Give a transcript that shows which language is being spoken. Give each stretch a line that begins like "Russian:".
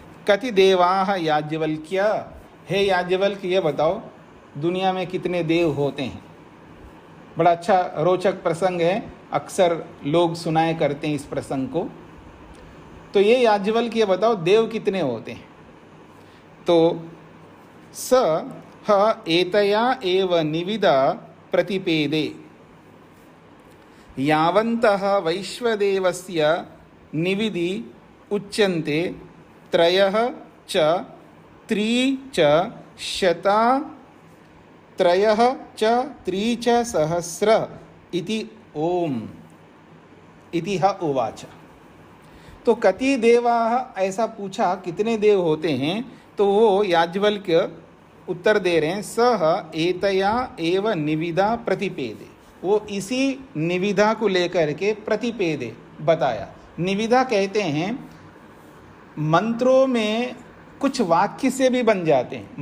Sanskrit: कति देवाः याज्ञवल्क्य।
Hindi: हे याज्ञवल्क्य, ये बताओ दुनिया में कितने देव होते हैं? बड़ा अच्छा रोचक प्रसंग है, अक्सर लोग सुनाए करते हैं इस प्रसंग को। तो ये याज्ञवल्क्य, ये बताओ देव कितने होते हैं? तो
Sanskrit: स ह एतया एव निविदा प्रतिपेदे यावन्तः वैश्वदेवस्य निविदि उच्यन्ते त्रयः च त्री च शता त्रयः च त्री च सहस्र इति ओम इति ह उवाच।
Hindi: तो
Sanskrit: कति देवाः,
Hindi: ऐसा पूछा कितने देव होते हैं? तो वो याज्ञवल्क्य उत्तर दे रहे हैं,
Sanskrit: सह एतया एव निविदा प्रतिपेदे।
Hindi: वो इसी निविदा को लेकर के प्रतिपेदे बताया। निविदा कहते हैं मंत्रों में कुछ वाक्य से भी बन जाते हैं।